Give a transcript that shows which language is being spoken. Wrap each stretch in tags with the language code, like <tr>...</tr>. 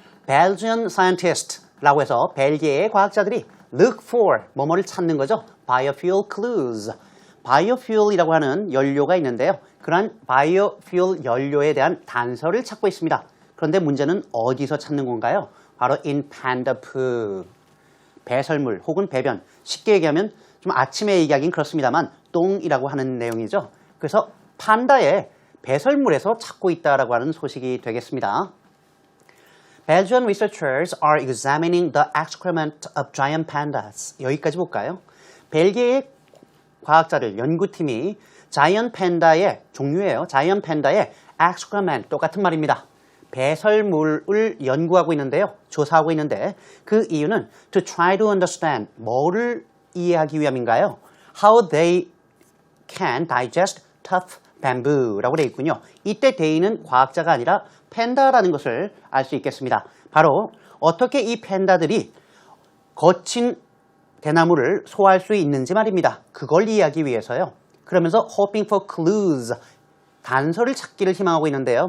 <en>Belgian scientist</en> <ko>라고 해서 벨기에의 과학자들이</ko> <en>look for</en> <ko>뭐뭐를 찾는 거죠.</ko> <en>biofuel clues.</en> <ko>바이오퓨얼이라고 하는 연료가 있는데요. 그러한 바이오퓨얼 연료에 대한 단서를 찾고 있습니다. 그런데 문제는 어디서 찾는 건가요? 바로</ko> <en>in panda poo.</en> <ko>배설물 혹은 배변. 쉽게 얘기하면 좀 아침에 얘기하긴 그렇습니다만 똥이라고 하는 내용이죠. 그래서 판다의 배설물에서 찾고 있다라고 하는 소식이 되겠습니다.</ko> <en>Belgian researchers are examining the excrement of giant pandas.</en> <ko>여기까지 볼까요? 벨기에의 과학자들, 연구팀이 자이언트 팬다의 종류예요. 자이언트 팬다의 excrement, 똑같은 말입니다. 배설물을 연구하고 있는데요. 조사하고 있는데 그 이유는</ko> <en>to try to understand,</en> <ko>뭐를 이해하기 위함인가요?</ko> <en>How they can digest tough bamboo라고</en> <ko>되어 있군요. 이때 they는 과학자가 아니라 팬다라는 것을 알 수 있겠습니다. 바로 어떻게 이 팬다들이 거친 대나무를 소화할 수 있는지 말입니다. 그걸 이해하기 위해서요. 그러면서</ko> <en>hoping for clues,</en> <ko>단서를 찾기를 희망하고 있는데요.</ko>